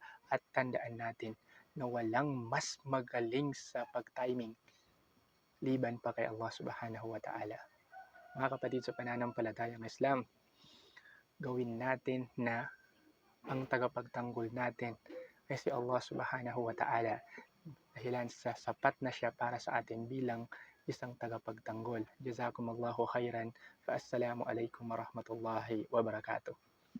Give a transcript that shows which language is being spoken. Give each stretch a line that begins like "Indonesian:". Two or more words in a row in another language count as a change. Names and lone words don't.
Filipino: At tandaan natin na walang mas magaling sa pag-timing liban pa kay Allah
Arabic: سبحانه وتعالى.
Filipino: Mga kapatid sa pananampalatayang Islam, gawin natin na ang tagapagtanggol natin ay si Allah
Arabic: سبحانه وتعالى,
Filipino: dahilan sa sapat na siya para sa atin bilang isang tagapagtanggol.
Arabic: جزاكم الله خيرا. فالسلام عليكم ورحمة الله وبركاته.